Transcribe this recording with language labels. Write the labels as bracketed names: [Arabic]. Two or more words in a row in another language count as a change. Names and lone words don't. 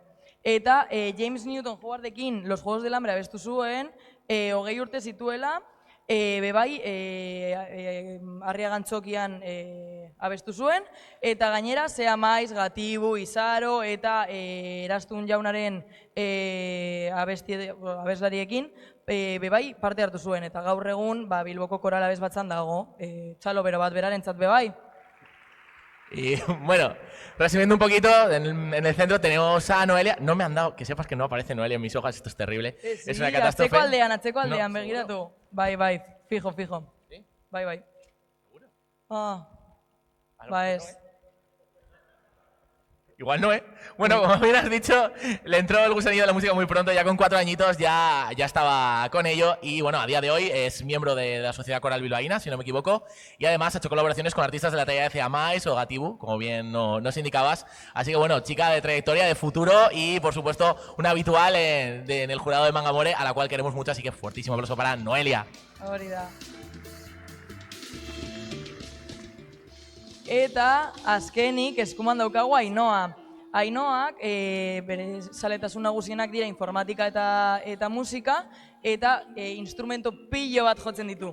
[Basque] Eta James Newton Howardekin Los Juegos del Hambre abestu zuen, 20 urte zituela, bebai Arriagantzokian abestu zuen, eta gainera Zea Maiz, Gatibu, Izaro eta Erastun Jaunaren abeslariekin bebai parte hartu zuen, eta gaur egun Bilboko Koral Abes Batzan dago, txalo bero bat berarentzat bebai. [Spanish] Y bueno, resumiendo un poquito, en el centro tenemos a Noelia. No me han dado, que sepas que no aparece Noelia en mis hojas, esto es terrible. Sí, es una catástrofe. [Basque] Atzeko aldean, begiratu. Bai, fijo. [Spanish] ¿Sí? [Basque] Bai. [Spanish] ¿Seguro? [Basque] Ez. [Spanish] Igual no, ¿eh? Bueno, como bien has dicho, le entró el gusanillo de la música muy pronto, ya con 4 añitos ya estaba con ello y bueno, a día de hoy es miembro de la Sociedad Coral Bilbaína, si no me equivoco, y además ha hecho colaboraciones con artistas de la talla de Zea Maiz o Gatibu, como bien nos indicabas. Así que bueno, chica de trayectoria, de futuro y por supuesto una habitual en el jurado de Mangamore, a la cual queremos mucho, así que fuertísimo aplauso para Noelia. [Basque] Hori da. Eta azkenik eskuman daukagu Ainoa. Ainoak bere zaletasun nagusienak dira informatika eta musika, eta instrumento pilo bat jotzen ditu.